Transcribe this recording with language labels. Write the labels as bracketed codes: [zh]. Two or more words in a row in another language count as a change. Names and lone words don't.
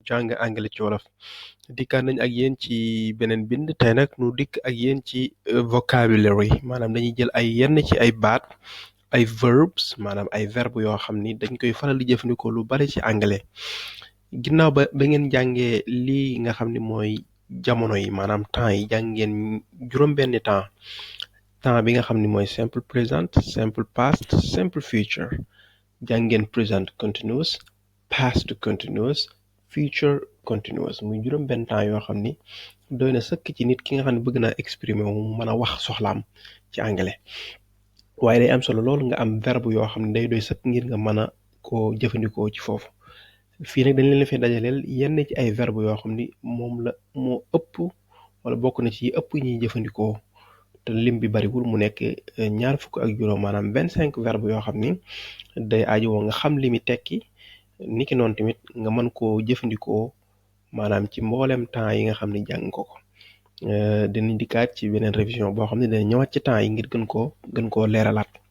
[wo] jàng anglais ci wolof dikkaat nañ ak yéen ci beneen bind tey nag nu dikk ak yéen ci vocabulary maanaam dañuy jël ay yenn ci ay baat ay verbs maanaam ay verbe yoo xam ni dañ koy faral di jëfandikoo lu bari ci anglais ginnaaw ba ngeen jàngee lii nga xam ni mooy jamono yi maanaam temps yi jàng ngeen juróom-benni temps bi nga xam ni mooy [en] simple present simple past simple future [wo] jàng ngeen [en] present continuous past continuous future continuous [wo] muy juróom-benn temps yoo xam ni doy na sëkk ci nit ki nga xam ne bëgg naa exprimer mu mën a wax soxlaam ci anglais waaye day am solo lool nga am verbe yoo xam ne day doy sëkk ngir nga mën a koo jëfandikoo ci foofu fii nag dañ leen fee dajaleel yenn ci ay verbe yoo xam ni moom la moo ëpp wala bokk na ci ëpp ñuy jëfandikoo te lim bi bariwul mu nekk ñaar fukk ak juróom maanaam 25 verbe yoo xam ni day aajowoo nga xam li mi tekki niki noonu tamit nga mën koo jëfandikoo maanaam ci mboolem temps yi nga xam ne jàng ko dinañ dikkaat ci beneen révision boo xam ne dana ñëwaat ci temps yi ngir gën koo leeralaat